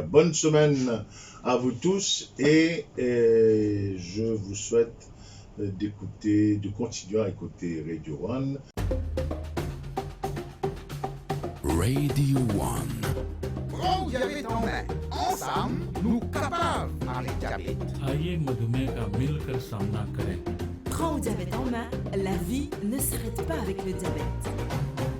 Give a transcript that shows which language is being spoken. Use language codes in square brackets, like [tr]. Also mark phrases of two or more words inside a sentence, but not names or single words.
[fr] Bonne semaine à vous tous et je vous souhaite de continuer à écouter Radio One. Radio One. Prends diabète en main. Ensemble, nous capables avec diabète. [hi] आइए मधुमेह का मिलकर सामना करें। [fr] Prends au diabète en main, la vie ne s'arrête pas avec le diabète.